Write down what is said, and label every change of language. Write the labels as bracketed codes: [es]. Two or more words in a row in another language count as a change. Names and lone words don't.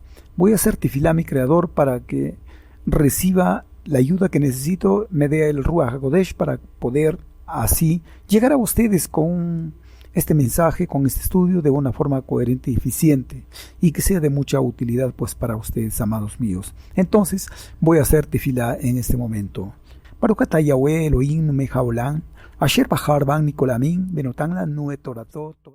[es] Voy a hacer tefilá a mi Creador para que reciba la ayuda que necesito, me dé el [he] רוח הקודש [es] para poder así llegar a ustedes con este mensaje, con este estudio de una forma coherente y eficiente y que sea de mucha utilidad pues para ustedes, amados míos. Entonces voy a hacer tefilá en este momento. [he] ברוך אתה יהוה אלהים מלך העולם, אשר בחר בנו מכל העמים, ונותן לנו את תורתו.